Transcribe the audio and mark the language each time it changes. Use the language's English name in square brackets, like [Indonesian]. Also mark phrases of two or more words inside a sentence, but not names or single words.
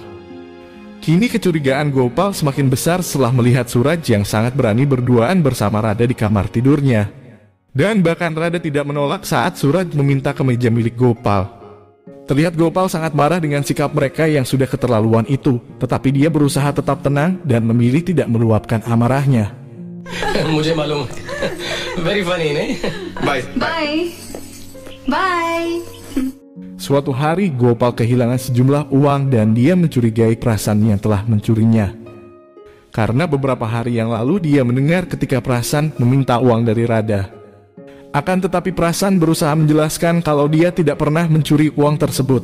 [Indonesian] Kini kecurigaan Gopal semakin besar setelah melihat Suraj yang sangat berani berduaan bersama Radha di kamar tidurnya. Dan bahkan Radha tidak menolak saat Suraj meminta kemeja milik Gopal. Terlihat Gopal sangat marah dengan sikap mereka yang sudah keterlaluan itu, tetapi dia berusaha tetap tenang dan memilih tidak meluapkan amarahnya. [Hindi] मुझे मालूम [English] very funny [Hindi] नहीं बाय [English] Bye. Bye. [Indonesian] Suatu hari Gopal kehilangan sejumlah uang dan dia mencurigai Prasan yang telah mencurinya. Karena beberapa hari yang lalu dia mendengar ketika Prasan meminta uang dari Radha. Akan tetapi Prasan berusaha menjelaskan kalau dia tidak pernah mencuri uang tersebut.